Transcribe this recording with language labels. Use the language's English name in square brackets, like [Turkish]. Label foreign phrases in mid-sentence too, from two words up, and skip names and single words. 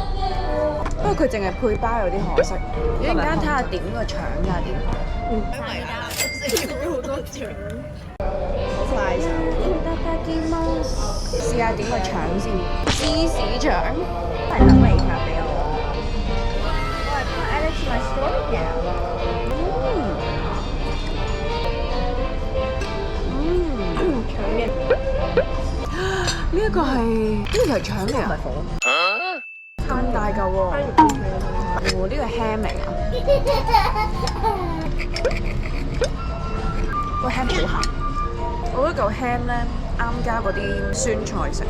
[Cantonese] 不過佢淨係配包有啲可惜。一陣間睇下點個腸㗎點。係啊，食咗好多腸。快手。試下點個腸先，芝士腸。係等你發俾我。 [English] I added to my story now。 [Cantonese] 腸面。呢一個係呢條係腸嚟啊！咁大嚿喎！呢個係 ham 嚟啊！個 ham 好鹹，我覺得嚿 ham 咧啱加嗰啲酸菜食。